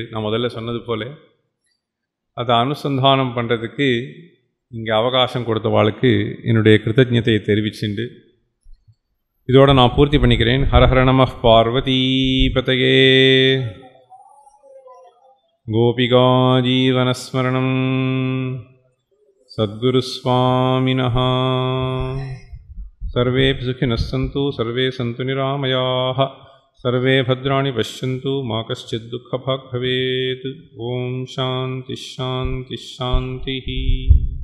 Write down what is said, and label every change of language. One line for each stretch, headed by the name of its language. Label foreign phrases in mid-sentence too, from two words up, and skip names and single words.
Tamil: நான் முதல்ல சொன்னது போல் அதை அனுசந்தானம் பண்ணுறதுக்கு இங்கே அவகாசம் கொடுத்தவாளுக்கு என்னுடைய கிருத்தஜ்ஞத்தையை தெரிவிச்சுண்டு இதோட நான் பூர்த்தி பண்ணிக்கிறேன்.
Sanskrit: हरहर नमः पार्वती पतये। गोपिका जीवनस्मरणम्. சத்குருஸ்வாமினः. सर्वे सुखिनः सन्तु, सर्वे सन्तु निरामयाः, सर्वे भद्राणि पश्यन्तु, मा कश्चित् दुःखभाग् भवेत्. ॐ शान्तिः शान्तिः शान्तिः.